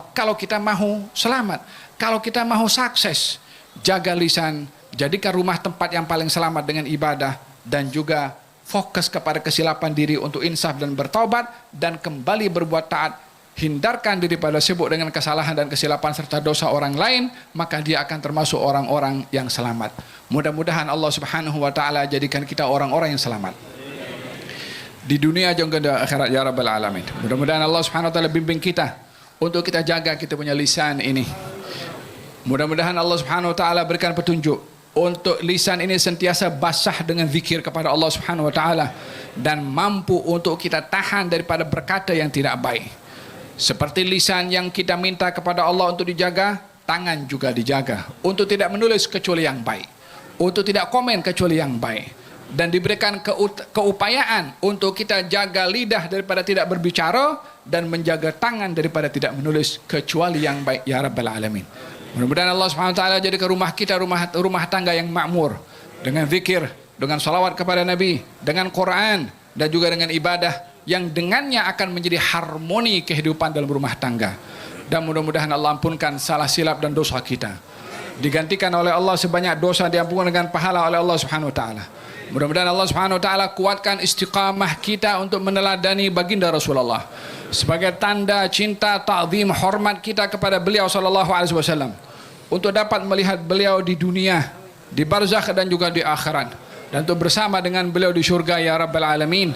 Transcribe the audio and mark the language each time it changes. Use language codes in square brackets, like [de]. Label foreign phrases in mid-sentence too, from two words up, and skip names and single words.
[ms] Kalau kita mahu selamat, kalau kita mahu sukses, jaga lisan, jadikan rumah tempat yang paling selamat dengan ibadah, dan juga fokus kepada kesilapan diri untuk insaf dan bertaubat, dan kembali berbuat taat. Hindarkan diri pada sibuk dengan kesalahan dan kesilapan serta dosa orang lain, maka dia akan termasuk orang-orang yang selamat. Mudah-mudahan Allah [ar] سبحانه وتعالى [ms] jadikan kita orang-orang yang selamat di dunia juga di akhirat, [ar] يا رب العالمين. [ms] Mudah-mudahan Allah [ar] سبحانه وتعالى [ms] bimbing kita untuk kita jaga kita punya lisan ini. Mudah-mudahan Allah [ar] سبحانه وتعالى [ms] berikan petunjuk untuk lisan ini sentiasa basah dengan zikir kepada Allah [ar] سبحانه وتعالى, [ms] dan mampu untuk kita tahan daripada berkata yang tidak baik. Seperti lisan yang kita minta kepada Allah untuk dijaga, tangan juga dijaga untuk tidak menulis kecuali yang baik, untuk tidak komen kecuali yang baik, dan diberikan keupayaan untuk kita jaga lidah daripada tidak berbicara, dan menjaga tangan daripada tidak menulis kecuali yang baik, [ar] يا رب العالمين. [ms] Mudah-mudahan Allah [ar] سبحانه وتعالى [ms] jadikan rumah kita rumah tangga yang makmur dengan zikir, dengan salawat kepada Nabi, dengan Quran, dan juga dengan ibadah yang dengannya akan menjadi harmoni kehidupan dalam rumah tangga. Dan mudah-mudahan Allah ampunkan salah silap dan dosa kita, digantikan oleh Allah sebanyak dosa diampunkan dengan pahala oleh Allah [ar] سبحانه وتعالى. [ms] Mudah-mudahan Allah [ar] سبحانه وتعالى [ms] kuatkan istiqamah kita untuk meneladani baginda Rasulullah sebagai tanda cinta, ta'zim, hormat kita kepada beliau [ar] صلى الله عليه وسلم, [ms] untuk dapat melihat beliau di dunia, di barzakh, dan juga di akhirat, dan untuk bersama dengan beliau di syurga, [ar] يا رب العالمين.